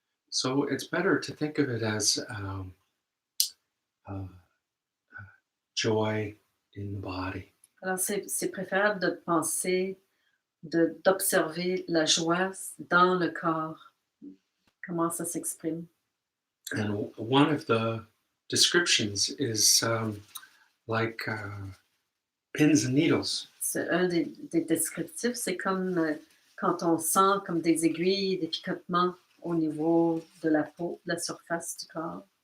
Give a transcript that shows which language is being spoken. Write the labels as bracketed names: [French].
[English] So it's better to think of it as joy in the body. [French] Alors, c'est préférable de penser, d'observer la joie dans le corps, comment ça s'exprime. [English] And one of the descriptions is like pins and needles. [French] C'est un des descriptifs, c'est comme quand on sent comme des aiguilles, des picotements au niveau de la peau, de la surface du corps.